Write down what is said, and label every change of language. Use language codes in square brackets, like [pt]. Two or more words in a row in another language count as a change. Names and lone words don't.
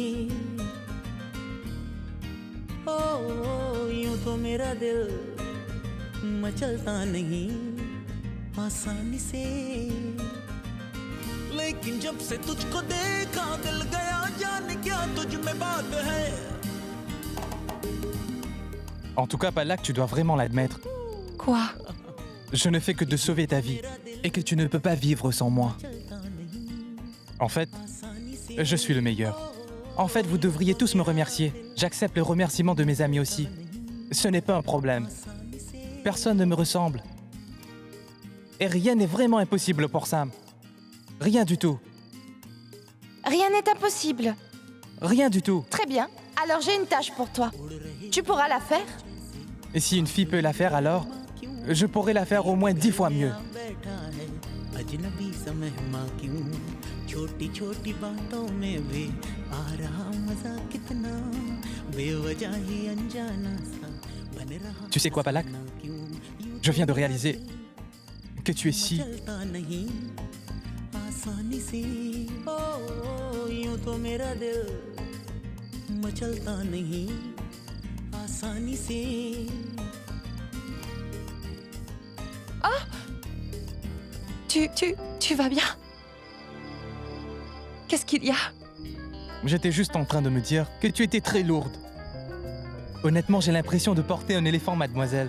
[hi] ओ यूं तो मेरा दिल मचलता नहीं आसानी से लेकिन जब से तुझको देखा दिल गया जाने क्या तुझ में बात है [fr] En tout cas, Palak, tu dois vraiment l'admettre. Quoi? Je ne fais que de sauver ta vie et que tu ne peux pas vivre sans moi. En fait, je suis le meilleur. En fait, vous devriez tous me remercier. J'accepte le remerciement de mes amis aussi. Ce n'est pas un problème. Personne ne me ressemble. Et rien n'est vraiment impossible pour Sam. Rien du tout. Rien n'est impossible. Rien du tout. Très bien. Alors j'ai une tâche pour toi. Tu pourras la faire? Et si une fille peut la faire, alors je pourrais la faire au moins 10 fois mieux. [hi] बैठा है अजनबी सा मेहमा क्यों छोटी छोटी बातों में भी आ रहा मजा कितना बेवजह ही अनजाना सा बन रहा [fr] Tu sais quoi, Palak? Je viens de réaliser que tu es si... [hi] चलता नहीं आसानी से ओ यूं तो मेरा दिल मचलता नहीं आसानी से [fr] Tu vas bien? Qu'est-ce qu'il y a? J'étais juste en train de me dire que tu étais très lourde. Honnêtement, j'ai l'impression de porter un éléphant, mademoiselle.